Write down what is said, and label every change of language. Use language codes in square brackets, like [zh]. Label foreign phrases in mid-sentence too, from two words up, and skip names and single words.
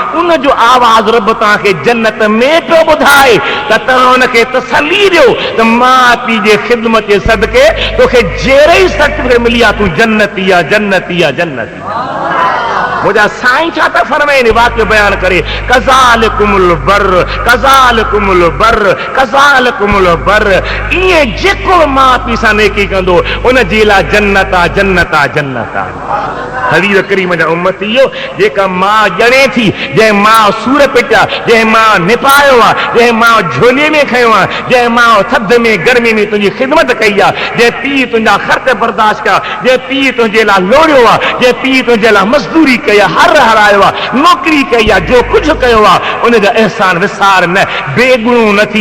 [sd] उनजो आवाज़ रब तव्हांखे जन्नत में पियो ॿुधाए त तव्हां हुनखे तसली ॾियो त मां पीउ जे ख़िदमत जे सदके तोखे जहिड़े ई सर्टिफिकेट मिली आहे, तूं जन्नती आहे, जन्नती आहे, जन्नती। मुंहिंजा साईं छा था फरमाइनि वाक़ियो बयान करे, [ar] كذلكم البر، كذلكم البر، كذلكم البر. [sd] ईअं जेको माउ पीउ सां नेकी कंदो उन जे लाइ जन्नत आहे, जन्नत आहे, जन्नत आहे। हबीब करीम जा उम्मतीयो, जेका मां ॼणे थी, जंहिं मां सूर पिटिया, जंहिं मां निपायो आहे, जंहिं मां झोले में खयो आहे, जंहिं मां थधि में गर्मी में तुंहिंजी ख़िदमत कई आहे, जंहिं पीउ तुंहिंजा ख़र्च बर्दाश्त कया, जंहिं पीउ तुंहिंजे लाइ लोड़ियो आहे, जंहिं पीउ तुंहिंजे लाइ मज़दूरी कई आहे, हर हरायो आहे, नौकिरी कई आहे, जो कुझु कयो आहे, उनजा अहसान विसार न, बेगुणो न थी।